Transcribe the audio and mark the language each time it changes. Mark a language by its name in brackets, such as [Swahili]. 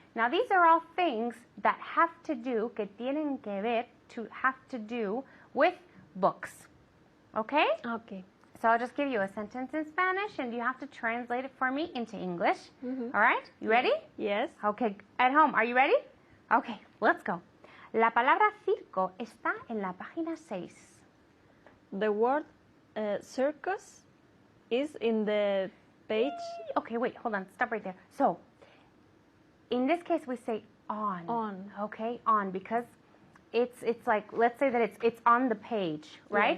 [English] Now, these are all things that have to do, [Spanish] que tienen que ver, [English] to have to do with books. Okay? Okay. So I'll just give you a sentence in Spanish and you have to translate it for me into English. Mhm. All right? You ready? Yes. Okay, at home, are you ready? Okay, let's go. [Spanish] La palabra circo está en la página 6. [English] The word circus is in the page. Okay, wait, hold on. Stop right there. So, in this case, we say on. On. Okay, on, because it's like, let's say that it's on the page, right?